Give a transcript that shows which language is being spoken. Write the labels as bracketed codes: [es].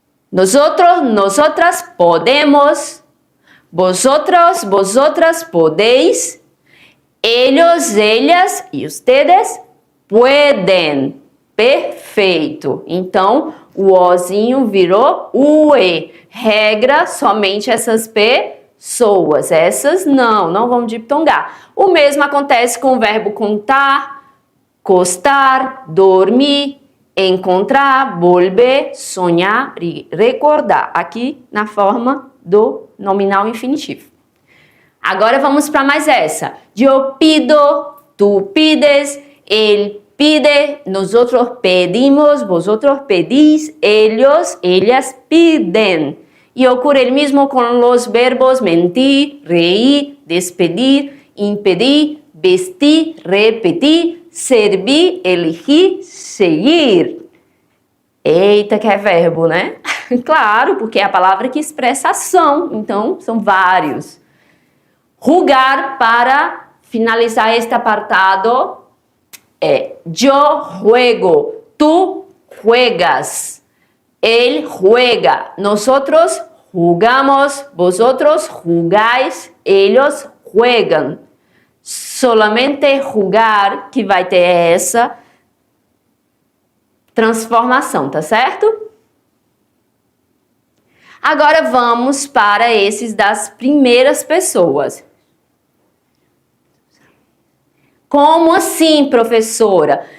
[es] Nosotros, nosotras podemos. Vosotros, vosotras podéis. Ellos, ellas e ustedes pueden. [pt] Perfeito. Então, o Ozinho virou o E. Regra, somente essas pessoas. Essas não vamos diptongar. O mesmo acontece com o verbo contar, costar, dormir, encontrar, volver, sonhar e recordar. Aqui na forma do nominal infinitivo. Agora vamos para mais essa. [es] Yo pido, tú pides, él pide, nosotros pedimos, vosotros pedís, ellos, ellas piden. Y ocurre el mismo con los verbos mentir, reír, despedir, impedir, vestir, repetir, servir, elegir, seguir. [pt] Eita, que é verbo, né? Claro, porque é a palavra que expressa ação. Então, são vários. [es] Jugar, para finalizar este apartado, é yo juego, tú juegas, él juega, nosotros jugamos, vosotros jugáis, ellos juegan. [pt] Solamente jugar que vai ter essa transformação, tá certo? Agora vamos para esses das primeiras pessoas. Como assim, professora?